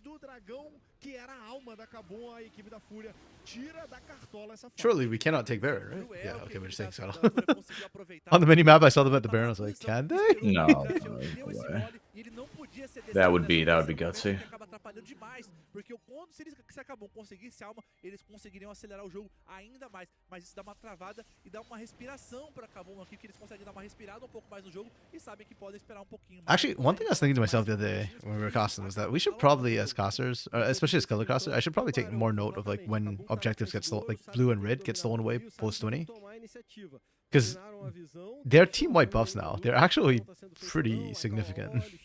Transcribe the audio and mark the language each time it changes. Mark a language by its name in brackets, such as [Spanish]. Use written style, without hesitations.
[Portuguese] do dragão, que era a alma da Kabum, a equipe da FUR.A tira da cartola essa fase. [English] Surely we cannot take Baron, right? Yeah, okay, we're just taking Scuttle. Scuttle. On the mini map, I saw them at the Baron. I was like, can they? No, no way. That would be gutsy. [Portuguese] Acaba atrapalhando demais, porque se acabam conseguisse alma, eles conseguiriam acelerar o jogo ainda mais. Mas isso dá uma travada e dá uma respiração para Kabum aqui, que eles conseguem dar uma respirada um pouco mais no jogo e sabem que podem esperar um pouquinho mais. [English] Actually, one thing I was thinking to myself the other day when we were casting was that we should probably, as casters, especially as killer casters, I should probably take more note of like when objectives get stolen, like blue and red get stolen away post 20. Because they're team-wide buffs now. They're actually pretty significant.